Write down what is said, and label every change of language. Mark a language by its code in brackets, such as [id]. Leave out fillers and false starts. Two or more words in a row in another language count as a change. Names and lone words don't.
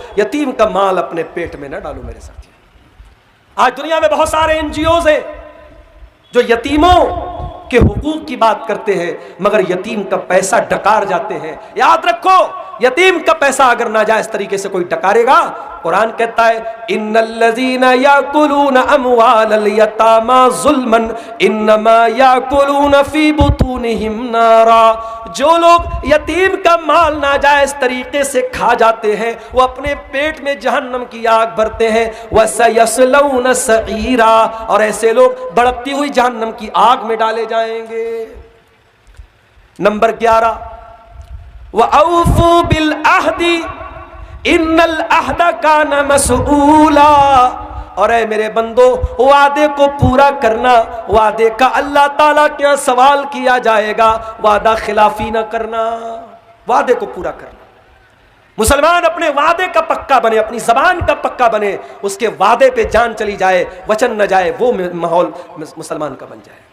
[hi] यतीम का माल अपने पेट में न डालो मेरे साथी। आज दुनिया में बहुत सारे एनजीओ हैं जो यतीमों के हुकूक की बात करते हैं, मगर यतीम का पैसा डकार जाते हैं। याद रखो, यतीम का पैसा अगर नाजायज तरीके से कोई डकारेगा, कुरान कहता है, [ar] إن الذين يأكلون أموال اليتامى ظلما إنما يأكلون في بطونهم نارا. [hi] जो लोग यतीम का माल नाजायज तरीके से खा जाते हैं, वो अपने पेट में जहन्नम की आग भरते हैं। [ar] وسيصلون سعيرا, [hi] और ऐसे लोग भड़कती हुई जहन्नम की आग में डाले जाएंगे। नंबर 11, [ar] وأوفوا بالعهد إن العهد كان مسؤولا, [hi] और ऐ मेरे बंदो, वादे को पूरा करना, वादे का अल्लाह ताला के यहाँ सवाल किया जाएगा। वादा खिलाफी ना करना, वादे को पूरा करना। मुसलमान अपने वादे का पक्का बने, अपनी जबान का पक्का बने, उसके वादे पे जान चली जाए, वचन न जाए, वो माहौल मुसलमान का बन जाए।